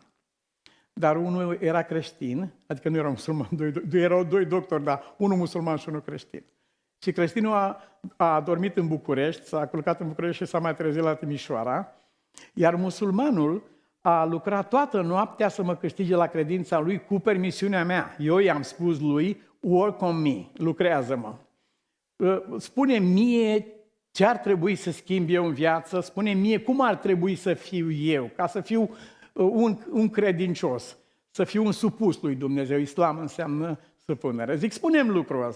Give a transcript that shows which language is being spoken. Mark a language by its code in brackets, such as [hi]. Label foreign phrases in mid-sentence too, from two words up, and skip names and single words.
[ro] Dar unul era creștin, adică nu era musulman, erau 2 doctori, dar unul musulman și unul creștin. Și creștinul a dormit în București, s-a culcat în București și s-a mai trezit la Timișoara, iar musulmanul a lucrat toată noaptea să mă câștige la credința lui cu permisiunea mea. Eu i-am spus lui, [en] work on me, [ro] lucrează-mă. Spune mie ce ar trebui să schimb eu în viață, spune mie cum ar trebui să fiu eu, ca să fiu un credincios, să fiu un supus lui Dumnezeu. Islam înseamnă supunere. Zic, spunem lucrul ăsta.